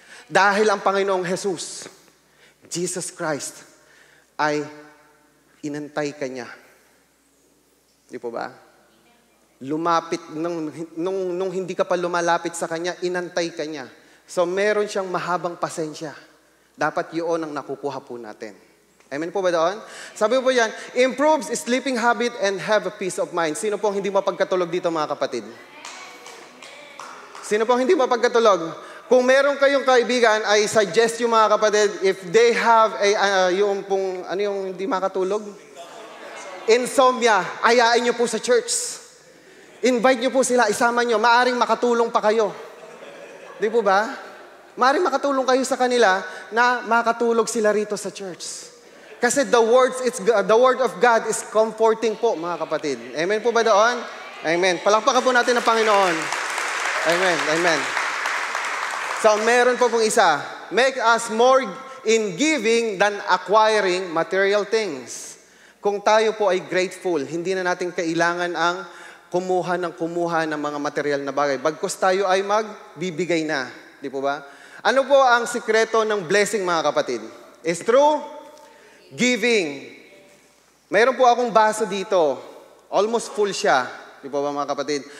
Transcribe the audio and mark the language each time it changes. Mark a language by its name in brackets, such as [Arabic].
[Filipino] Dahil ang Panginoong Jesus, Jesus Christ, ay inantay ka niya. Di po ba? Lumapit, nung hindi ka pa lumalapit sa Kanya, inantay ka niya. So meron siyang mahabang pasensya. Dapat yun ang nakukuha po natin. Amen po ba doon? Sabi po yan, [English] improves sleeping habit and have a peace of mind. [Filipino] Sino pong hindi mapagkatulog dito, mga kapatid? Sino pong hindi mapagkatulog? Kung meron kayong kaibigan, [English] I suggest [Filipino] yung mga kapatid, [English] if they have [Filipino] yung pong, ano yung hindi makatulog? Insomnia, ayain nyo po sa church. Invite nyo po sila, isama nyo, maaring makatulong pa kayo. Di po ba? Maaring makatulong kayo sa kanila na makatulog sila rito sa church. Kasi [English] the word of God is comforting [Filipino] po, mga kapatid. Amen po ba doon? Amen. Palakpakan po natin ang Panginoon. Amen. Amen. So, meron po pong isa. [English] Make us more in giving than acquiring material things. [Filipino] Kung tayo po ay grateful, hindi na natin kailangan ang kumuha ng mga material na bagay. Bagkus tayo ay magbibigay na. Di po ba? Ano po ang sikreto ng blessing, mga kapatid? [English] Is through giving. [Filipino] Mayroon po akong baso dito. [English] Almost full [Filipino] siya. Di po ba, mga kapatid?